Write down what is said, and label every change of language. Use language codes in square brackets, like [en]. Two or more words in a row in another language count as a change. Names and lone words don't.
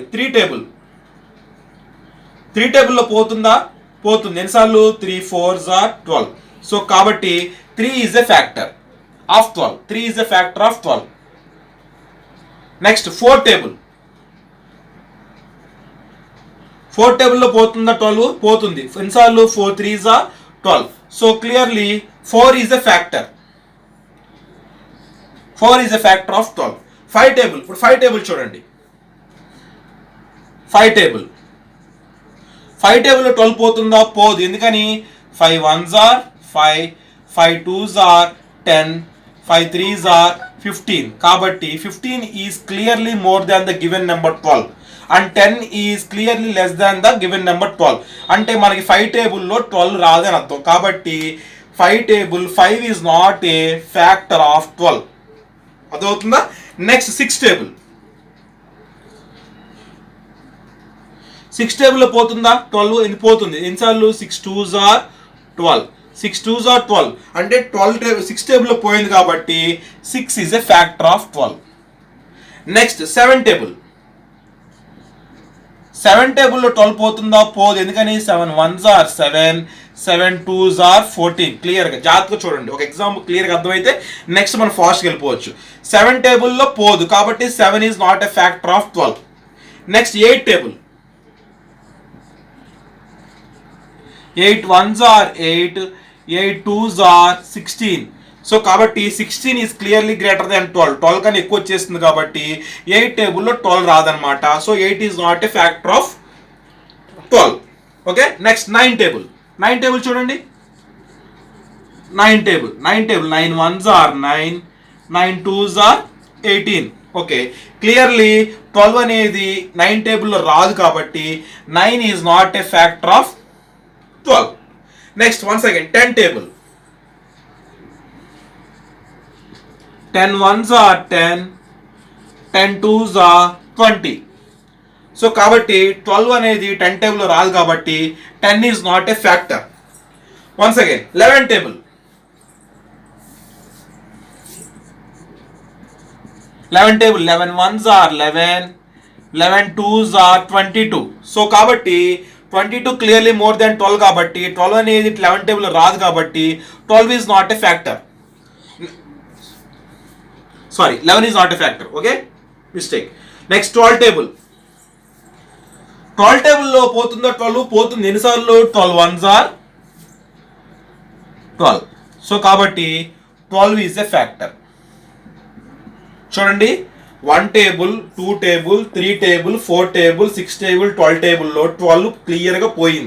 [te] 3 టేబుల్లో పోతుందా? పోతుంది. ఎన్నిసార్లు? [en] 3 4s are 12. సో కాబట్టి 3 is a factor of 12. 3 is a factor of 12. next 4 table. [te] 4 టేబుల్లో పోతుందా 12? పోతుంది. ఎన్నిసార్లు? [en] 4 3s are 12. so clearly 4 is a factor. 4 is a factor of 12. 5 table. [te] ఇప్పుడు 5 టేబుల్ చూడండి. 5 టేబుల్లో 12 పోతుందా? పోదు. ఎందుకని? [en] 5 1s are 5, 5 2s are 10, 5 3s are 15. కాబట్టి 15 is clearly more than the given number 12 and 10 is clearly less than the given number 12. [te] అంటే మనకి 5 టేబుల్లో 12 రాదని అర్థం. కాబట్టి 5 టేబుల్ [en] 5 is not a factor of 12. [te] అర్థమవుతుందా? [en] next 6 table. [te] 6 టేబుల్లో పోతుందా 12? ఇది పోతుంది. ఎన్నిసార్లు? [en] 6 2s are 12. 6 2s are 12. [te] అంటే 6 టేబుల్లో పోయింది కాబట్టి [en] 6 is a factor of 12. next 7 table. [te] 7 టేబుల్లో 12 పోతుందా? పోదు. ఎందుకని? [en] 7 1s are 7, 7 2s are 14. [te] క్లియర్గా జాగ్రత్తగా చూడండి. ఒక ఎగ్జాంపుల్ క్లియర్గా అర్థమైతే నెక్స్ట్ మనం ఫాస్ట్గా వెళ్ళిపోవచ్చు. 7 టేబుల్లో పోదు కాబట్టి [en] 7 is not a factor of 12. next 8 table. 8 1s are 8, 8 2s are 16. సో కాబట్టి 16 is clearly greater than 12. [te] 12 కన్నా ఎక్కువ వచ్చేస్తుంది కాబట్టి 8 టేబుల్లో 12 రాదనమాట. [en] so 8 is not a factor of 12. okay, next 9 table. 9 table చూడండి. 9 టేబుల్. 9 1s are 9, 9 2s are 18. okay, clearly 12 [te] అనేది 9 టేబుల్లో రాదు కాబట్టి [en] 9 is not a factor of 12. next once again 10 table. 10 1s are 10, 10 2s are 20. [te] సో కాబట్టి 12 అనేది 10 టేబుల్లో రాదు కాబట్టి [en] 10 is not a factor. once again 11 table. 11 1s are 11, 11 2s are 22. సో కాబట్టి 22 clearly more than 12 కాబట్టి 12 [te] అనేది 11 టేబుల్లో రాదు కాబట్టి [en] 12 is not a factor. sorry, 11 is not a factor. okay, mistake. next 12 table. [te] 12 టేబుల్లో పోతుందా 12? పోతుంది. ఎన్నిసార్లు? [en] 12 1s are 12. సో కాబట్టి 12 is a factor. [te] చూడండి, 1 టేబుల్, 2 టేబుల్, 3 టేబుల్, 4 టేబుల్, 6 టేబుల్, 12 టేబుల్లో 12 క్లియర్గా పోయింది.